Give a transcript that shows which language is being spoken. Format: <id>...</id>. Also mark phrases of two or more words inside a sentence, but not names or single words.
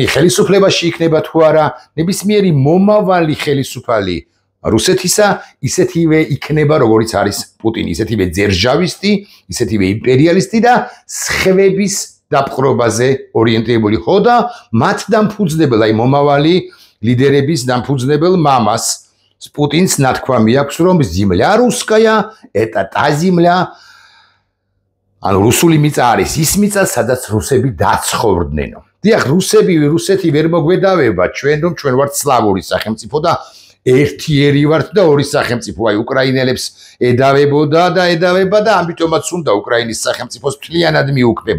<ka>ხელისუფლებაში იქნება თუ არა, ნებისმიერი მომავალი ხელისუფალი რუსეთისა ისეთივე იქნება, როგორიც არის პუტინი, ისეთივე ძერჟავისტი, ისეთივე იმპერიალისტი და სხევების დაპყრობაზე ორიენტირებული, ხო და მათ დამფუძნებელ, აი მომავალი ლიდერების დამფუძნებელ მამას Путинс ნათქვამი აქვს, რომ</ka> <ru>земля русская, это та земля,</ru> <ka>ანუ რუსული მიწა არის ის მიწა, სადაც რუსები დაცხოვრდნენო. დიახ, რუსეთი ვერ მოგვედავება ჩვენ, რომ ჩვენ ვართ სლავური სახელმწიფო და ერთიერი ვართ და ორი სახელმწიფო, აი უკრაინელებს ედავებოდა და ედავება და ამიტომაც უნდა უკრაინის სახელმწიფოს მთლიანად მიუქმება.</ka>